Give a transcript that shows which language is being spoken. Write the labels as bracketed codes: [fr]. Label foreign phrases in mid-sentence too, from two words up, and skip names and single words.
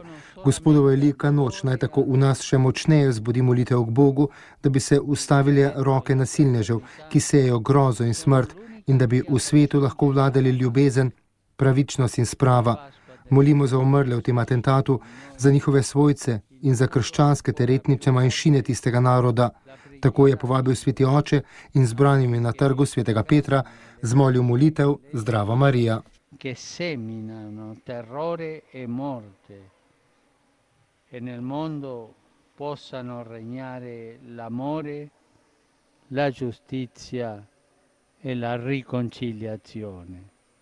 [sl] Gospodova velika noč naj tako v nas še močneje vzbudi molitev k Bogu, da bi se ustavile roke nasilnežev, ki sejejo grozo in smrt, in da bi v svetu lahko vladali ljubezen, pravičnost in sprava. Molimo za umrle v tem atentatu, za njihove svojce in za krščanske ter etnične manjšine tistega naroda. Tako je povabil sveti oče in zbranimi na trgu svetega Petra zmolil molitev Zdrava Marija. [it] Che seminano terrore e morte e nel mondo possano regnare l'amore, la giustizia e la riconciliazione.